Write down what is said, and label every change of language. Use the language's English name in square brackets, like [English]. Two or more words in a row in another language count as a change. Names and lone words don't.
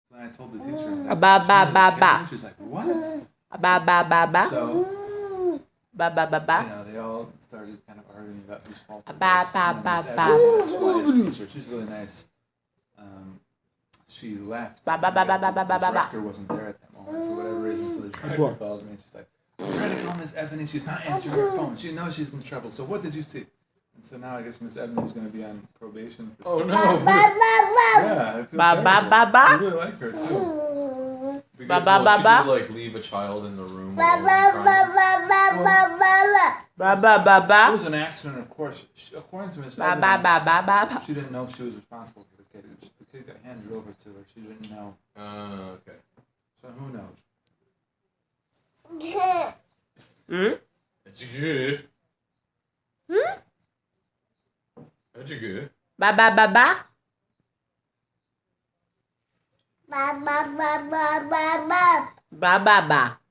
[English] told the teacher. Ba ba ba ba. She's like, what? Ba ba ba ba. So, Ba ba ba ba. they all started kind of arguing about whose fault it Ba was. ba ba ba. Teacher, she's really nice. She left. Ba ba ba ba ba ba ba The ba. director wasn't there at that moment for whatever reason, so the director called me and she's like, I'm trying to call Miss Ebony. She's not answering her phone. She knows she's in trouble. So what did you see? And so now I guess Miss Ebony is going to be on probation. For Oh no! Yeah, I feel Ba ba terrible. ba ba. I really like her too. Ba ba ba She ba. did like leave a child in the room. Ba ba ba ba. It was an accident, of course. According to Miss Ba Ebony, ba ba ba ba ba. she didn't know she was responsible for the kid. The kid got handed over to her. She didn't know. Okay. So who knows? Hmm? It's good. It's good. Ba ba ba ba. Ba ba ba.